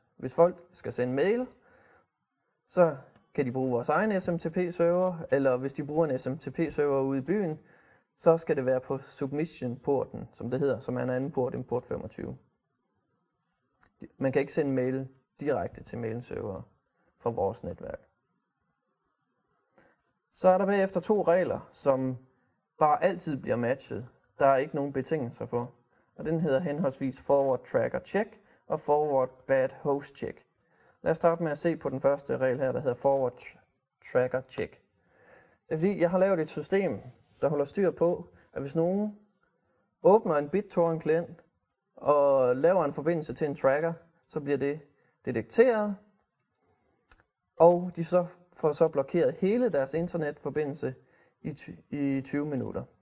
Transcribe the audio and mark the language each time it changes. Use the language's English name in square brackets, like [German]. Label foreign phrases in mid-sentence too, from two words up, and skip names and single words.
[Danish] Hvis folk skal sende mail, så kan de bruge vores egen SMTP-server, eller hvis de bruger en SMTP-server ude i byen, så skal det være på submission-porten, som det hedder, som er en anden port end port 25. Man kan ikke sende mail direkte til mailserver fra vores netværk. Så er der bagefter 2 regler, som bare altid bliver matchet. Der er ikke nogen betingelser for. Og den hedder henholdsvis [English] forward tracker check [Danish] og [English] forward bad host check. [Danish] Lad os starte med at se på den første regel her, der hedder [English] forward tracker check. [Danish] Det er fordi, jeg har lavet et system, der holder styr på, at hvis nogen åbner en BitTorrent klient og laver en forbindelse til en tracker, så bliver det detekteret, og de får så blokeret hele deres internetforbindelse i 20 minutter.